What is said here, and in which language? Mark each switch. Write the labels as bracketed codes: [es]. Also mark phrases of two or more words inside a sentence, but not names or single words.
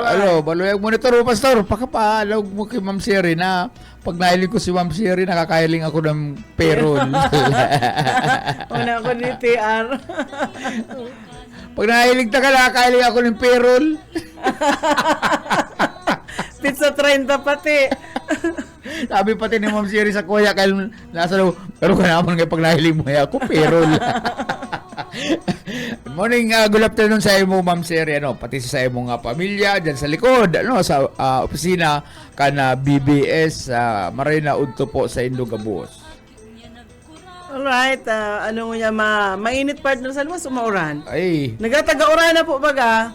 [bik] Maluya ang monitor mo, Pastor. Pakapaalog mo kay Ma'am Siri na pag nahiling ko si Ma'am Siri, nakakailing ako ng payroll. Una ako ni TR. Pag nahiling ta ka, nakakailing ako ng payroll. Pizza 30 pati. [tl] Sabi pati ni Ma'am Siri sa kuya, kaya nasa loob, pero ka naman ngayon pag nahiling mo ako, payroll. [en] Good morning, good afternoon [bik] sa imo, Ma'am Siri, pati sa imong pamilya, dyan sa likod, sa opisina, kana BBS, maray na udto po sa Indogabos. Alright, mainit partner sa luwas, umauran. Ay. Nagataga-uran na po baga.